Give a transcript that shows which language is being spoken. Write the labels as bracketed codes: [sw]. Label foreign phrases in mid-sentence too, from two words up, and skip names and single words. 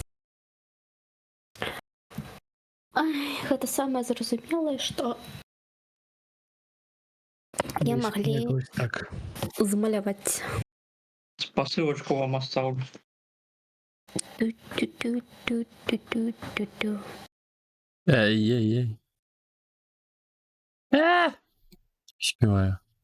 [be] Ай, гэта самае зразумелае, што я [uk] Десь [be] маглі [uk] якось так. [be] змаляваць. [ru] Посылочку вам оставлю. Ту-ту-ту-ту-ту-ту-ту. Ай-яй-яй. Успеваю.